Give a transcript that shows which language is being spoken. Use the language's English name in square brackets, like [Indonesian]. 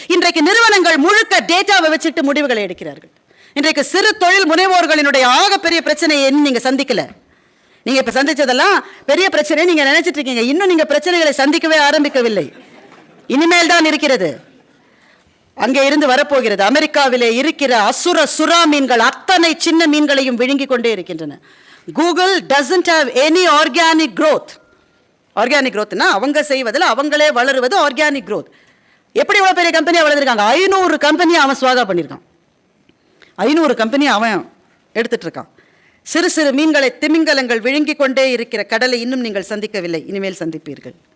[Tamil] இன்றைக்கு நிறுவனங்கள் முழுக்க டேட்டாவை வச்சுட்டு முடிவுகளை எடுக்கிறார்கள். இன்றைக்கு சிறு தொழில் முனைவோர்களினுடைய ஆகப்பெரிய பிரச்சனையை நீங்க சந்திக்கல. நீங்க இப்ப சந்திச்சதெல்லாம் பெரிய பிரச்சனை நீங்க நினைச்சிட்டு இருக்கீங்க. இன்னும் நீங்க பிரச்சனைகளை சந்திக்கவே ஆரம்பிக்கவில்லை, இனிமேல் தான் இருக்கிறது. அங்கே இருந்து வரப்போகிறது. அமெரிக்காவிலே இருக்கிற அசுர சுறா மீன்கள் அத்தனை சின்ன மீன்களையும் விழுங்கி கொண்டே இருக்கின்றன. [English] Google doesn't have any organic growth. [Tamil] Organic growthனா அவங்க செய்வதில் அவங்களே வளருவது ஆர்கானிக் growth. எப்படி இவ்வளவு பெரிய கம்பெனியா வளர்ந்துருக்காங்க? 500 கம்பெனியை அவன் சுவாகா பண்ணியிருக்கான். 500 கம்பெனி அவன் எடுத்துட்டு இருக்கான். சிறு சிறு மீன்களை திமிங்கலங்கள் விழுங்கிக் கொண்டே இருக்கிற கடலை இன்னும் நீங்கள் சந்திக்கவில்லை, இனிமேல் சந்திப்பீர்கள்.